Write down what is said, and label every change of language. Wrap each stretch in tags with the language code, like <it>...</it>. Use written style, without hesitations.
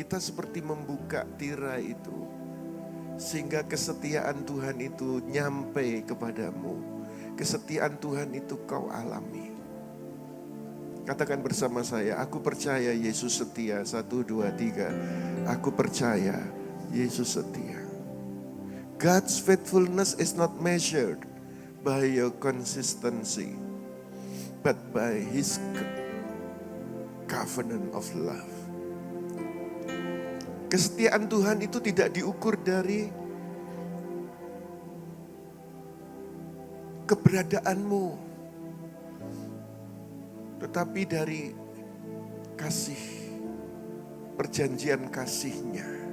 <id>Kita seperti membuka tirai itu. Sehingga kesetiaan Tuhan itu nyampe kepadamu. Kesetiaan Tuhan itu kau alami. Katakan bersama saya, aku percaya Yesus setia. 1, 2, 3. Aku percaya Yesus setia.</id> <en>God's faithfulness is not measured by your consistency, but by His covenant of love.</en> <id>Kesetiaan Tuhan itu tidak diukur dari keberadaanmu, tetapi dari kasih, perjanjian kasih-Nya.</id>